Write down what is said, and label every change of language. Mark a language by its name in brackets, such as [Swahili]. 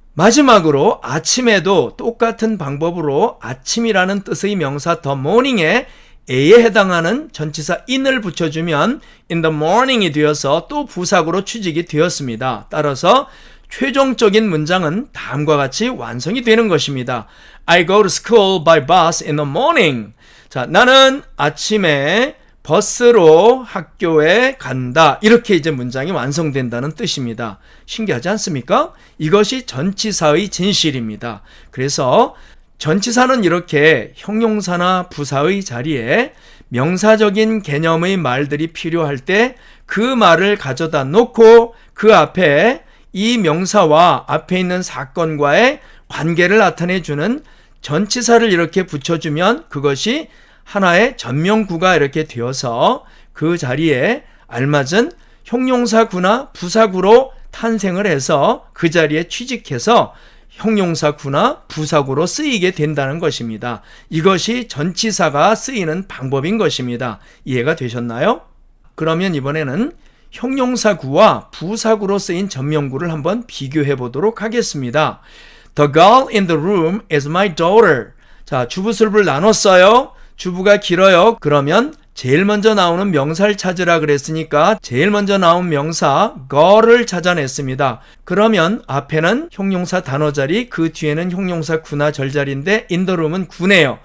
[Korean] 마지막으로 아침에도 똑같은 방법으로 아침이라는 뜻의 명사 the morning에 A에 해당하는 전치사 in을 붙여주면 in the morning이 되어서 또 부사구로 취직이 되었습니다. 따라서 최종적인 문장은 다음과 같이 완성이 되는 것입니다. [English] I go to school by bus in the morning. [Korean] 자, 나는 아침에 버스로 학교에 간다. 이렇게 이제 문장이 완성된다는 뜻입니다. 신기하지 않습니까? 이것이 전치사의 진실입니다. 그래서 전치사는 이렇게 형용사나 부사의 자리에 명사적인 개념의 말들이 필요할 때 그 말을 가져다 놓고 그 앞에 이 명사와 앞에 있는 사건과의 관계를 나타내주는 전치사를 이렇게 붙여주면 그것이 하나의 전명구가 이렇게 되어서 그 자리에 알맞은 형용사구나 부사구로 탄생을 해서 그 자리에 취직해서 형용사구나 부사구로 쓰이게 된다는 것입니다. 이것이 전치사가 쓰이는 방법인 것입니다. 이해가 되셨나요? 그러면 이번에는 형용사구와 부사구로 쓰인 전명구를 한번 비교해 보도록 하겠습니다. [English] The girl in the room is my daughter. [Korean] 자, 주부술부를 나눴어요. 주부가 길어요. 그러면 제일 먼저 나오는 명사를 찾으라 그랬으니까 제일 먼저 나온 명사 girl을 찾아냈습니다. 그러면 앞에는 형용사 단어 자리, 그 뒤에는 형용사 구나 절자리인데 in the room은 구네요.